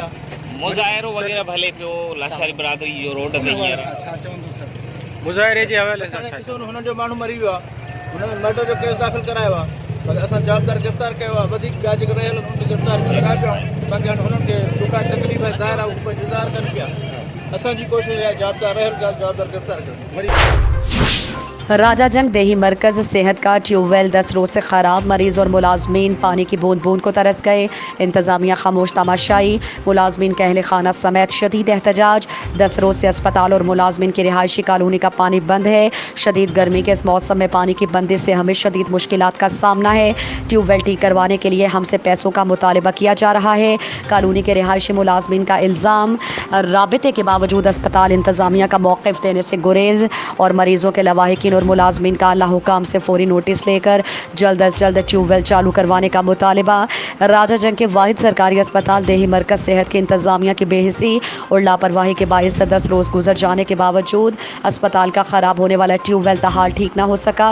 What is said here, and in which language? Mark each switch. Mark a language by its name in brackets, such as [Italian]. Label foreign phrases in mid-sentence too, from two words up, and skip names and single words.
[Sindhi] مظاہروں وغیرہ بھلے پیو لاشاری برادری جو روڈ ते हींअर مظاہرے जे हवाले सां हुननि जो माण्हू मरी वियो आहे. हुन में मर्डर जो केस दाख़िल करायो आहे. बाक़ी असां जवाबदार गिरफ़्तार कयो आहे. वधीक ॿिया जेके रहियल आहिनि उन्हनि खे गिरफ़्तार कयूं पिया. बाक़ी हाणे हुननि खे जेका तकलीफ़ आहे ज़ाहिर आहे उहो इंतज़ारु कनि पिया. असांजी कोशिशि आहे जवाबदार रहियल जवाबदार गिरफ़्तार कयूं. [Urdu] راجہ جنگ دیہی مرکز صحت کا ٹیوب ویل 10 روز سے خراب. مریض اور ملازمین پانی کی بوند بوند کو ترس گئے. انتظامیہ خاموش تماشائی. ملازمین کا اہل خانہ سمیت شدید احتجاج. 10 روز سے اسپتال اور ملازمین کی رہائشی کالونی کا پانی بند ہے. شدید گرمی کے اس موسم میں پانی کی بندی سے ہمیں شدید مشکلات کا سامنا ہے. ٹیوب ویل ٹھیک کروانے کے لیے ہم سے پیسوں کا مطالبہ کیا جا رہا ہے. کالونی کے رہائشی ملازمین کا الزام رابطے کے باوجود اسپتال انتظامیہ کا موقف دینے سے گریز اور مریضوں کے لواحقین اور ملازمین کا اللہ حکام سے فوری نوٹس لے کر جلد از جلد ٹیوب ویل چالو کروانے کا مطالبہ. راجہ جنگ کے واحد سرکاری اسپتال دیہی مرکز صحت کی انتظامیہ کی بے حسی اور لاپرواہی کے باعث 10 روز گزر جانے کے باوجود اسپتال کا خراب ہونے والا ٹیوب ویل تاحال ٹھیک نہ ہو سکا.